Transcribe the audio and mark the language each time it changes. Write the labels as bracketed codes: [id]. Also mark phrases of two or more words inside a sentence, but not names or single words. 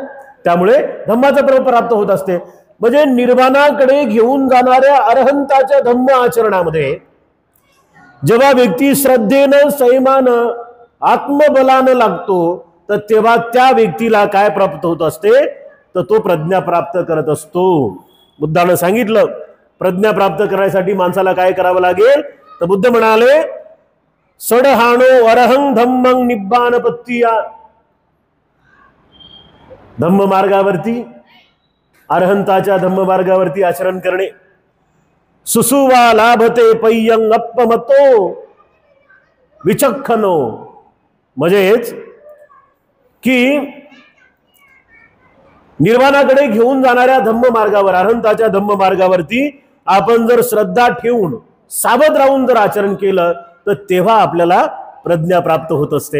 [mr] त्यामुळे धम्माचं बळ प्राप्त होत असते. म्हणजे निर्वाणाकडे घेऊन जाणाऱ्या अरहंताच्या धम्म आचरणामध्ये जेव्हा व्यक्ती श्रद्धेनं संयमानं आत्मबलानं लागतो, तर तेव्हा त्या व्यक्तीला काय प्राप्त होत असते, तर तो प्रज्ञा प्राप्त करत असतो. बुद्धानं सांगितलं प्रज्ञा प्राप्त करण्यासाठी माणसाला काय करावं लागेल, तर बुद्ध म्हणाले, [pi] सडहाणो अरहं धम्मं निब्बान पत्तिया. [mr] धम्म मार्गावरती, अरहंताच्या धम्म मार्गावरती आचरण करणे. [pi] सुसुवा लाभते पय्यं अपमतो विचक्षणो, [mr] म्हणजेच की निर्वाणाकडे घेऊन जाणाऱ्या धम्म मार्गावर, अरहंताच्या धम्म मार्गावरती आपण जर श्रद्धा ठेवून सावध राहून जर आचरण केलं तर तेव्हा आपल्याला प्रज्ञा प्राप्त होत असते.